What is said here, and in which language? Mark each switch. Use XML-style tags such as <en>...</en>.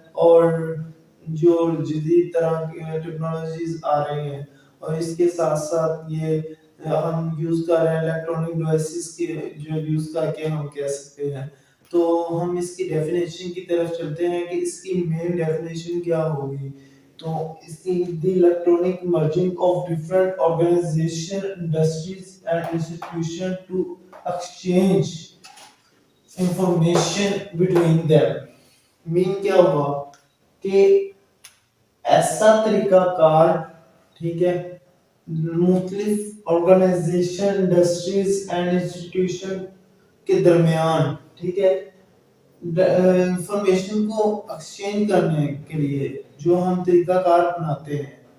<ur>اور جو جدید طرح کی ٹیکنالوجیز آ رہی ہیں اور اس کے ساتھ ساتھ یہ ہم یوز کر رہے ہیں الیکٹرانک ڈیوائسز کی جو یوز کر کے ہم کہہ سکتے ہیں. تو ہم اس کی ڈیفینیشن کی طرف چلتے ہیں کہ اس کی مین ڈیفینیشن کیا ہوگی. تو اس کی</ur> <en>the electronic merging of different organization, industries and institution to exchange information between them.</en> <ur>مین کیا ہوا کہ ایسا طریقہ کار، ٹھیک ہے، مختلف آرگنائزیشن، انڈسٹریز اینڈ انسٹیٹیوشن کے درمیان، ٹھیک ہے، انفارمیشن کو ایکسچینج کرنے کے لیے جو ہم طریقہ کار اپناتے ہیں،</ur>